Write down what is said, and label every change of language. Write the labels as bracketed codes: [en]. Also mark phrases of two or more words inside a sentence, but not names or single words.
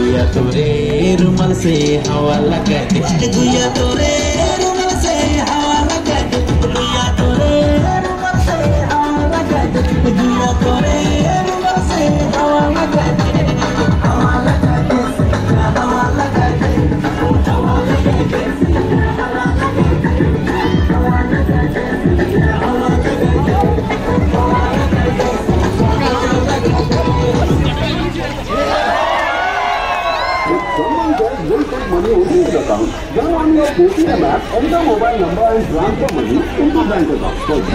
[bho] तोरे रुमाल से हवा लगा दे गुया तोरे रुमाल से हवा लगा दे गुया तोरे रुमाल से हवा लगा दे गुया तोरे रुमाल से हवा लगा दे हवा लगा दे हवा लगा दे हवा लगा दे [en] Someone just will take money into his account. Then on your Paytm app, enter mobile number and transfer money into bank account.